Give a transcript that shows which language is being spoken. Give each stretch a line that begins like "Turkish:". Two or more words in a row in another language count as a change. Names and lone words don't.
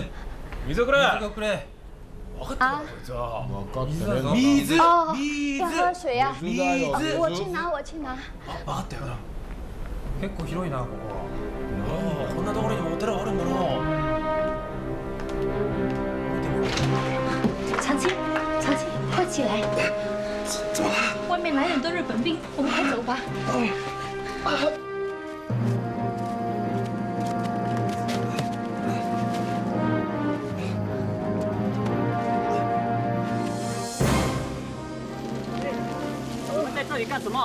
Japanese: 水くれ。水がくれ。分かってるこいつは。水。
Chinese: 哦，
Japanese: 水。
Chinese: 要喝水啊！
Japanese: 水。
Chinese: 我去拿，我去拿。
Japanese: 分かったよな。結構広いなここ。なあ、こんなところにもお寺あるんだな。
Chinese: 长青，长青，快起来！怎么了？外面来了很多日本兵，我们快走吧。这里干什么？